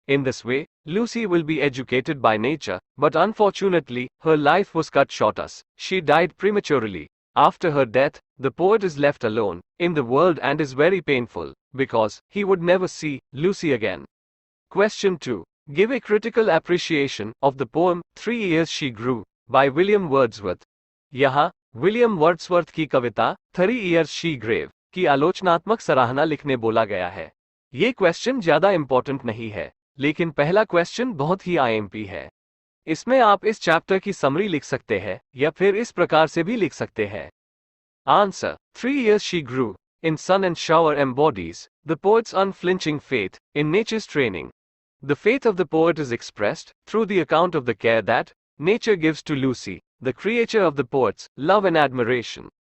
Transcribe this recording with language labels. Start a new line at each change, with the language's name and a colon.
English: In this way, Lucy will be educated by nature, but unfortunately, her life was cut short as she died prematurely. After her death, the poet is left alone in the world and is very painful, because he would never see Lucy again. Question 2. Give a critical appreciation of the poem 3 Years She Grew by William Wordsworth.
Hindi: यहाँ William Wordsworth की कविता 3 Years She Grave की आलोचनात्मक सराहना लिखने बोला गया है। ये क्वेश्चन ज्यादा इंपॉर्टेंट नहीं है, लेकिन पहला क्वेश्चन बहुत ही आईएमपी है। इसमें आप इस चैप्टर की समरी लिख सकते हैं या फिर इस प्रकार से भी लिख सकते हैं।
English: Answer 3 years she grew in sun and shower embodies the poet's unflinching faith in nature's training. The faith of the poet is expressed through the account of the care that nature gives to Lucy, the creature of the poet's love and admiration.